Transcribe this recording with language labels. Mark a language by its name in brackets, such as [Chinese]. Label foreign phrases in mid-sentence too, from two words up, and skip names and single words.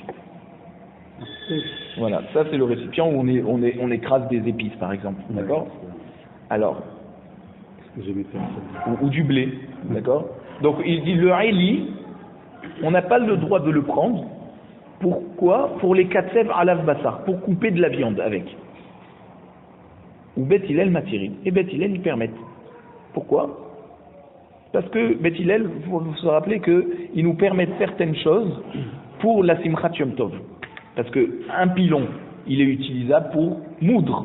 [French] Voilà, ça c'est le récipient où on écrase des épices par exemple, d'accord? Alors, ou du blé, d'accord? Donc il dit le haïli, on n'a pas le droit de le prendre. Pourquoi? Pour les [Hebrew] קצב עליו בשר, [French] pour couper de la viande avec. [Hebrew] ובית הלל מתירי. [French] Et Bet Hillel ils permettent. Pourquoi? Parce que Bet Hillel, il faut se rappeler qu'ils nous permettent certaines choses pour la [Hebrew] שמחת יום טוב. [French] Parce qu'un pilon, il est utilisable pour moudre.